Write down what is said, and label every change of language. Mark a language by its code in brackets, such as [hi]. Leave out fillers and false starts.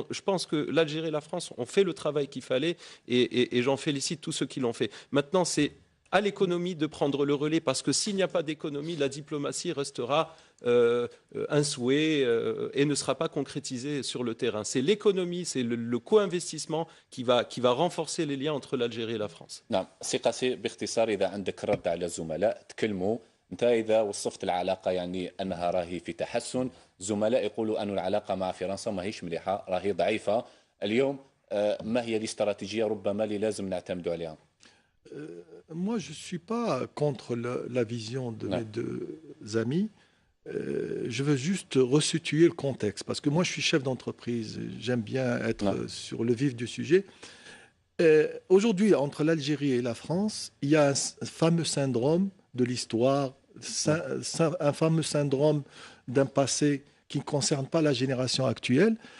[fr] Je pense que l'Algérie et la France ont fait le travail qu'il fallait et j'en félicite tous ceux qui l'ont fait. Maintenant, c'est à l'économie de prendre le relais parce que s'il n'y a pas d'économie, la diplomatie restera un souhait et ne sera pas concrétisé sur le terrain. C'est l'économie, c'est le co-investissement qui va renforcer les liens entre l'Algérie et la France. [ar] نعم سي قاسي باختصار إذا عندك رد على الزملاء تكلموا أنت إذا وصفت العلاقة يعني أنها راهي في تحسن زملاء يقولوا أن العلاقة مع فرنسا ما هيش مليحة راهي ضعيفة اليوم ما هي الاستراتيجية ربما اللي لازم نعتمد عليها [fr] Moi, je ne suis pas contre la vision de mes deux amis. Je veux juste resituer le contexte, parce que moi, je suis chef d'entreprise. J'aime bien être sur le vif du sujet. Aujourd'hui, entre l'Algérie et la France, il y a un fameux syndrome de l'histoire, un fameux syndrome d'un passé qui ne concerne pas la génération actuelle.